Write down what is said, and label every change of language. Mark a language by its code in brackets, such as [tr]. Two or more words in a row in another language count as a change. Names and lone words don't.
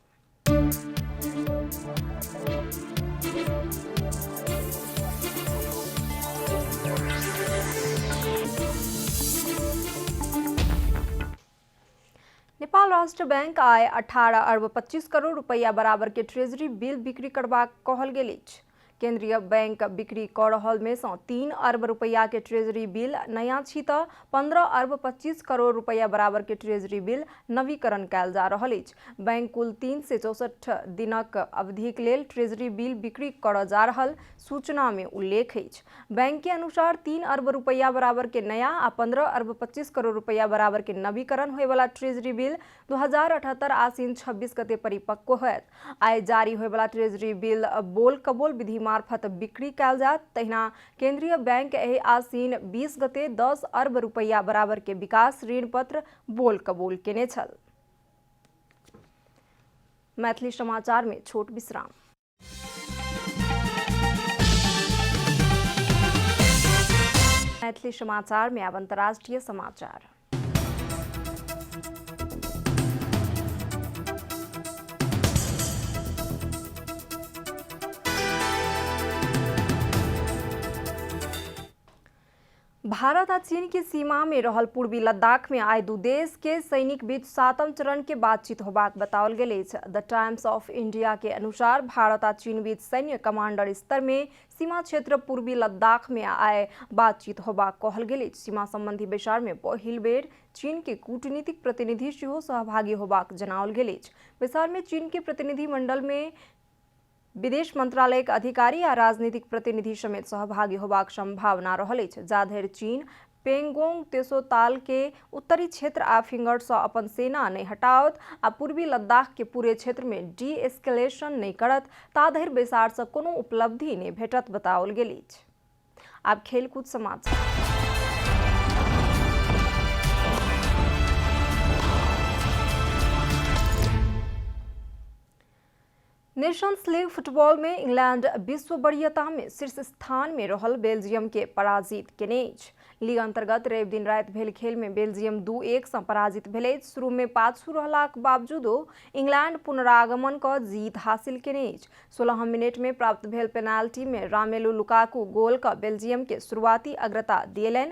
[mai] नेपाल राष्ट्र बैंक आय 18 अरब 25 करोड़ रुपया बराबर के ट्रेजरी बिल बिक्री करबाक कहल गेल अछि। केंद्रीय बैंक बिक्री कऽ रहल में से 3 अरब रुपया के ट्रेजरी बिल नया छी तऽ 15 अरब 25 करोड़ रुपया बराबर के ट्रेजरी बिल नवीकरण कयल जा रहल अछि। बैंक कुल 3 से 64 दिनक अवधिक लेल ट्रेजरी बिल बिक्री करऽ जा रहल सूचना में उल्लेख अछि। बैंक के अनुसार 3 अरब रुपया बराबर के नया आ 15 अरब 25 करोड़ रुपया बराबर के नवीकरण होय वाला ट्रेजरी बिल 2078 आसीन 26 गते परिपक्व होयत। आय जारी होय वाला ट्रेजरी बिल बोल कबोल विधि मार्फत बिक्री कयल जायत। तहिना केंद्रीय बैंक एहि आसीन 20 गते 10 अरब रुपया बराबर के विकास ऋण पत्र बोल कबूल केने छल। मैथिली समाचार में छोट विश्राम। मैथिली समाचार में अब अंतर्राष्ट्रीय समाचार। भारत और चीन की सीमा में रहल पूर्वी लद्दाख में आय दू देश के सैनिक बीच 7म चरण के बातचीत होबाक बताओल गेल अछि। द टाइम्स ऑफ इंडिया के अनुसार भारत और चीन बीच सैन्य कमांडर स्तर में सीमा क्षेत्र पूर्वी लद्दाख में आय बातचीत होबाक कहल गेल अछि। सीमा संबंधी बैसार में पहिल बेर चीन के कूटनीतिक प्रतिनिधि सेहो सहभागी होबाक जनाओल गेल अछि। बैसार में चीन के प्रतिनिधि मंडल में विदेश मंत्रालयक अधिकारी आ राजनीतिक प्रतिनिधि समेत सहभागी होबाक संभावना रहल अछि। जाधरि चीन पेंगोंग तेसोताल के उत्तरी क्षेत्र आ फिंगर से अपन सेना नहीं हटावत आ पूर्वी लद्दाख के पूरे क्षेत्र में डी एस्केलेशन नहीं करत ताधरि बैसार से कोनो उपलब्धि नहीं भेटत बताओल गेल अछि। आब खेलकूद समाचार। नेशंस लीग फुटबॉल में इंग्लैंड विश्व वरीयता में शीर्ष स्थान में रहल बेल्जियम के पराजित केने अछि। लीग अंतर्गत रवि दिन राति भेल खेल में बेल्जियम 2-1 से पराजित भेल अछि। शुरू में पाछू रहलाक बावजूदो इंग्लैंड पुनरागमन क जीत हासिल केने अछि। 16 मिनट में प्राप्त भेल पेनाल्टी में रोमेलू लुकाकू गोल क बेल्जियम के शुरुआती अग्रता दिएलनि।